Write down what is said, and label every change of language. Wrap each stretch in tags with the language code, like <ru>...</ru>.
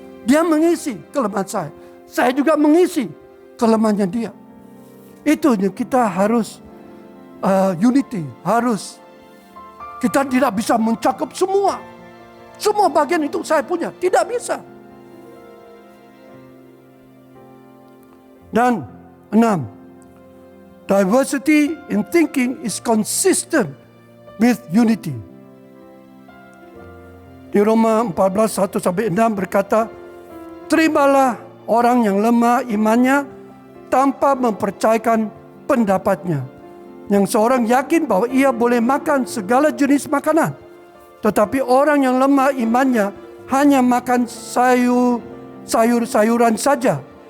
<id>Dia mengisi kelemahan saya juga mengisi kelemahannya dia. Itu yang kita harus unity, harus kita tidak bisa mencakup semua bagian itu saya punya, tidak bisa.</id> <en>Dan 6, diversity in thinking is consistent with unity.</en> <id>Di Roma 14:1-6 berkata, terimalah orang yang lemah imannya tanpa mempercayakan pendapatnya. Yang seorang yakin bahwa ia boleh makan segala jenis makanan. Tetapi orang yang lemah imannya hanya makan sayur-sayuran saja.</id>